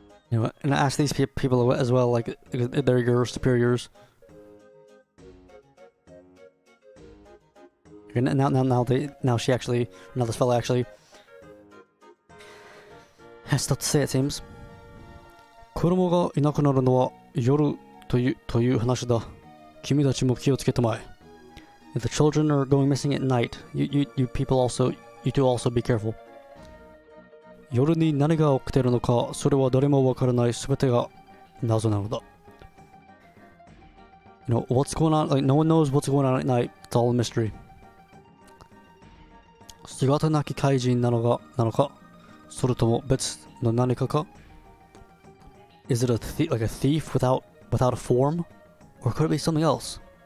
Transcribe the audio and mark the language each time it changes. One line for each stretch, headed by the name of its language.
English: You know, and ask these people as well, like they're your superiors. And now this fella actually has stuff to say, it seems.
Japanese: 子供がいなくなるのは夜という話だ。君たちも気をつけたまえ。
English: If the children are going missing at night, you two also be careful.
Japanese: 夜に何が起きているのか、それは誰もわからない。すべてが謎なのだ。
English: You know, what's going on? Like, no one knows what's going on at night. It's all a mystery.
Japanese: 姿なき怪人なのか、それとも別の何かか?
English: Is it like a thief without a form? Or could it be something else?